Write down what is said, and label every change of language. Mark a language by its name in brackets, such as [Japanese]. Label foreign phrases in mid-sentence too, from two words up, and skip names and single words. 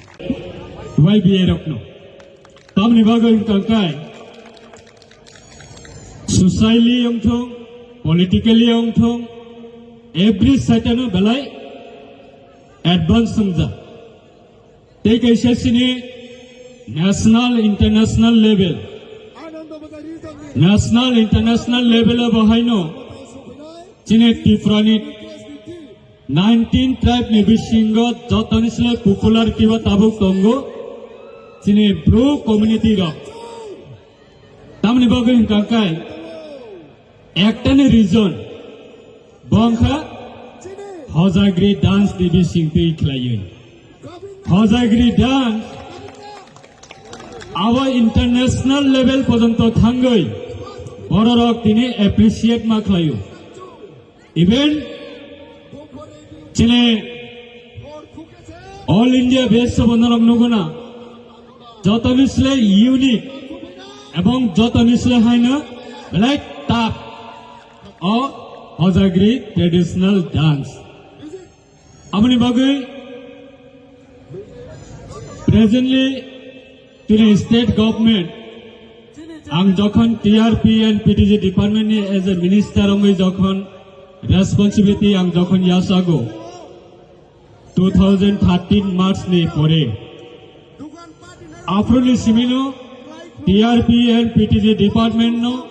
[Kok Borok] YBA rokno tamni bagai kangkai socially yongthong politically yongthong [English] every side [Kok Borok] no belai advance sungja tei kaisa sini [English] national international level [Kok Borok] bahaino chine tifrani 19 tribe ni bisingo jotonisle popular kiba tabuk tongo chine bro community ro tamni bagai kangkai ektane region bongkha hojagri dance dibi singpei khlayen hojagri dance [English] our international level [Kok Borok] porjonto thangoi bororok tini appreciate ma khlayo even chine [English] all India base [Kok Borok] bondorok nuguna jotonisle unique ebong jotonisle haina like tap or Hojagri [English] traditional dance. [Kok Borok] Amni bagai [English] presently to the state government [Kok Borok] ang jokhon [English] TRP and PTG department [Kok Borok] ni [English] as a minister [Kok Borok] ongai jokhon responsibility ang jokhon yasago 2013 March ni pore afroli simino [English] TRP and PTG department [Kok Borok] no